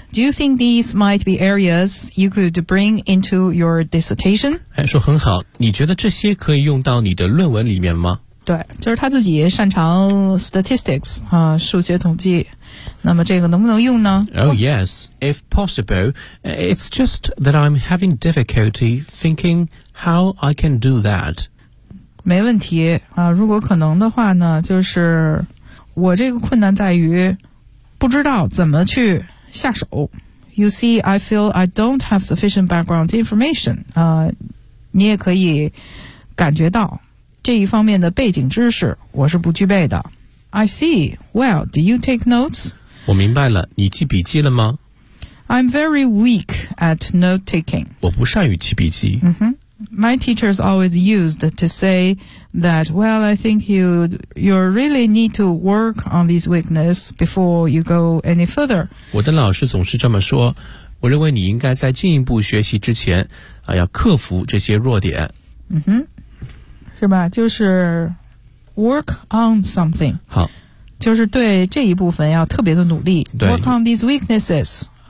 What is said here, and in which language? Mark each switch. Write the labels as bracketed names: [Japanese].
[English] Do you think these might be areas you could bring into your dissertation? [Chinese] 哎，说很好，你觉得这些可以用到你的论文里面吗？对，就是他自己擅长 statistics 啊，数学统计。那么这个能不能用呢？ [English] Oh yes, if possible. It's just that I'm having difficulty thinking how I can do that. [Chinese] 没问题啊，如果可能的话呢，就是我这个困难在于不知道怎么去下手。 [English] You see, I feel I don't have sufficient background information. [Chinese] 啊，你也可以感觉到这一方面的背景知识我是不具备的。 [English] I see. Well, do you take notes? [Chinese] 我明白了，你记笔记了吗？ [English] I'm very weak at note taking. [Chinese] 我不善于记笔记。 [English] My teachers always used to say that, well, I think you really need to work on these weaknesses before you go any further. [Chinese] 我的老师总是这么说，我认为你应该在进一步学习之前，啊，要克服这些弱点。嗯哼，是吧？就是 [English] Work on something. [Chinese] 好，就是对这一部分要特别的努力。 [English] Work on these weaknesses.